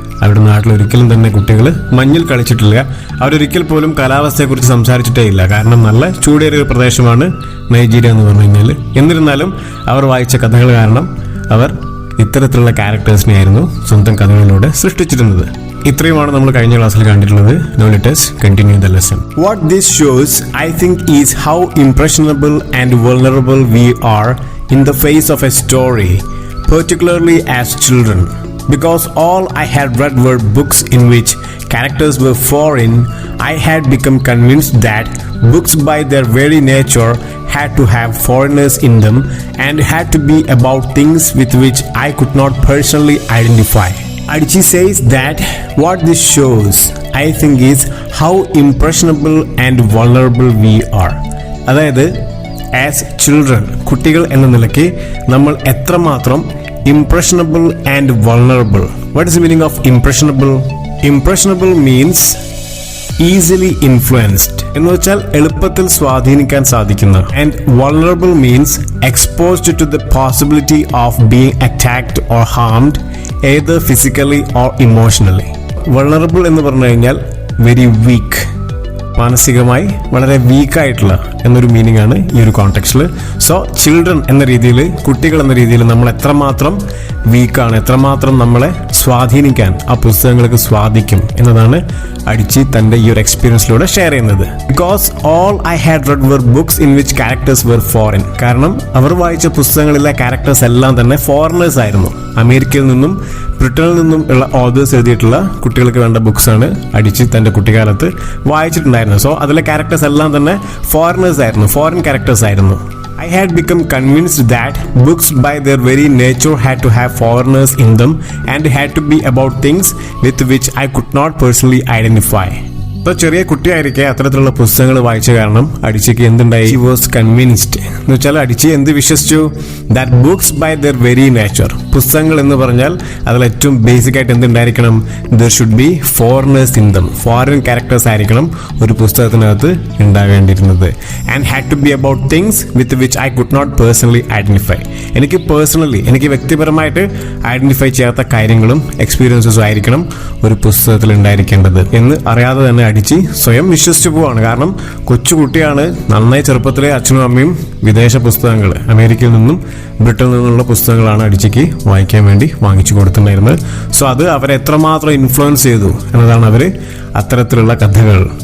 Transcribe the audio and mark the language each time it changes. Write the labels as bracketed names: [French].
[Malayalam] അവരുടെ നാട്ടിൽ ഒരിക്കലും തന്നെ കുട്ടികൾ മഞ്ഞിൽ കളിച്ചിട്ടില്ല. അവരൊരിക്കൽ പോലും കാലാവസ്ഥയെക്കുറിച്ച് സംസാരിച്ചിട്ടേ ഇല്ല. കാരണം നല്ല ചൂടേറിയ പ്രദേശമാണ് നൈജീരിയ എന്ന് പറഞ്ഞു കഴിഞ്ഞാൽ. എന്നിരുന്നാലും അവർ വായിച്ച കഥകൾ കാരണം അവർ ഇത്തരത്തിലുള്ള ക്യാരക്ടേഴ്സിനെ ആയിരുന്നു സ്വന്തം കഥകളിലൂടെ സൃഷ്ടിച്ചിരുന്നത്. ഇത്രയുമാണ് നമ്മൾ കഴിഞ്ഞ ക്ലാസ്സിൽ കണ്ടിട്ടുള്ളത്. [English] Now let us continue the lesson. What this shows, I think, is how impressionable and vulnerable we are in the face of a story, particularly as children. Because all I had read were books in which characters were foreign, I had become convinced that books by their very nature had to have foreigners in them and had to be about things with which I could not personally identify. Adichie says that what this shows, I think, is how impressionable and vulnerable we are. [Malayalam] അതായത് as children, കുട്ടികൾ എന്ന നിലയ്ക്ക് നമ്മൾ എത്രമാത്രം [English] impressionable and vulnerable. What is the meaning of impressionable? Impressionable means easily influenced [Malayalam] എന്ന് വെച്ചാൽ എളുപ്പത്തിൽ സ്വാധീനിക്കാൻ സാധിക്കുന്ന. [English] And vulnerable means exposed to the possibility of being attacked or harmed either physically or emotionally. [Malayalam] Vulnerable എന്ന് പറഞ്ഞു കഴിഞ്ഞാൽ വെരി വീക്ക്, മാനസികമായി വളരെ വീക്കായിട്ടുള്ള എന്നൊരു മീനിങ് ആണ് ഈ ഒരു കോണ്ടെക്സ്റ്റിൽ. സോ ചിൽഡ്രൻ എന്ന രീതിയിൽ, കുട്ടികൾ എന്ന രീതിയിൽ നമ്മൾ എത്രമാത്രം വീക്കാണ്, എത്രമാത്രം നമ്മളെ സ്വാധീനിക്കാൻ ആ പുസ്തകങ്ങൾക്ക് സ്വാധിക്കും എന്നതാണ് അഡിച്ചി തന്റെ ഈ ഒരു എക്സ്പീരിയൻസിലൂടെ ഷെയർ ചെയ്യുന്നത്. [English] Because all I had read were books in which characters were foreign. [Malayalam] കാരണം അവർ വായിച്ച പുസ്തകങ്ങളിലെ ക്യാരക്ടേഴ്സ് എല്ലാം തന്നെ ഫോറിനേഴ്സ് ആയിരുന്നു. അമേരിക്കയിൽ നിന്നും ബ്രിട്ടനിൽ നിന്നും ഉള്ള ഓതേഴ്സ് എഴുതിയിട്ടുള്ള കുട്ടികൾക്ക് വേണ്ട ബുക്സ് ആണ് അഡിച്ചി തന്റെ കുട്ടിക്കാലത്ത് വായിച്ചിട്ടുണ്ടായിരുന്നത്. സോ അതിലെ ക്യാരക്ടേഴ്സ് എല്ലാം തന്നെ ഫോറിനേഴ്സ് ആയിരുന്നു, ഫോറിൻ ക്യാരക്ടേഴ്സ് ആയിരുന്നു. [English] I had become convinced that books by their very nature had to have foreigners in them and had to be about things with which I could not personally identify. [Malayalam] ഇപ്പോൾ ചെറിയ കുട്ടിയായിരിക്കെ അത്തരത്തിലുള്ള പുസ്തകങ്ങൾ വായിച്ച കാരണം അഡിച്ചിക്ക് എന്തുണ്ടായി? [English] She was convinced [Malayalam] എന്ന് വെച്ചാൽ അഡിച്ചി എന്ത് വിശ്വസിച്ചു? [English] That books by their very nature, [Malayalam] പുസ്തകങ്ങൾ എന്ന് പറഞ്ഞാൽ അതിൽ ഏറ്റവും ബേസിക് ആയിട്ട് എന്തുണ്ടായിരിക്കണം? [English] There should be foreigners in them. [Malayalam] Foreign characters ആയിരിക്കണം ഒരു പുസ്തകത്തിനകത്ത് ഉണ്ടാകേണ്ടിയിരുന്നത്. [English] And had to be about things with which I could not personally identify. [Malayalam] എനിക്ക് വ്യക്തിപരമായിട്ട് ഐഡന്റിഫൈ ചെയ്യാത്ത കാര്യങ്ങളും എക്സ്പീരിയൻസസും ആയിരിക്കണം ഒരു പുസ്തകത്തിൽ ഉണ്ടായിരിക്കേണ്ടത് എന്ന് അറിയാതെ തന്നെ അഡിച്ചി സ്വയം വിശ്വസിച്ചു പോവാണ്. കാരണം കൊച്ചുകുട്ടിയാണ്, നന്നായി ചെറുപ്പത്തിലെ അച്ഛനും അമ്മയും വിദേശ പുസ്തകങ്ങൾ, അമേരിക്കയിൽ നിന്നും ബ്രിട്ടനിൽ നിന്നുള്ള പുസ്തകങ്ങളാണ് അഡിച്ചിക്ക് വായിക്കാൻ വേണ്ടി വാങ്ങിച്ചു കൊടുത്തിട്ടുണ്ടായിരുന്നത്. സോ അത് അവരെ എത്രമാത്രം ഇൻഫ്ലുവൻസ് ചെയ്തു എന്നതാണ് അവർ അത്തരത്തിലുള്ള കഥകൾ,